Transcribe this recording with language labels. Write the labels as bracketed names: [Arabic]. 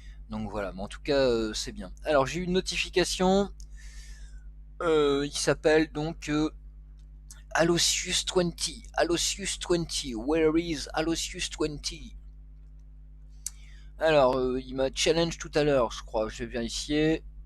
[French] Donc voilà, mais en tout cas c'est bien. Alors j'ai eu une notification, il s'appelle donc Alosius 20. [English] Alosius 20, where is Alosius 20? [French] Alors il m'a challenge tout à l'heure, je crois, je vais vérifier.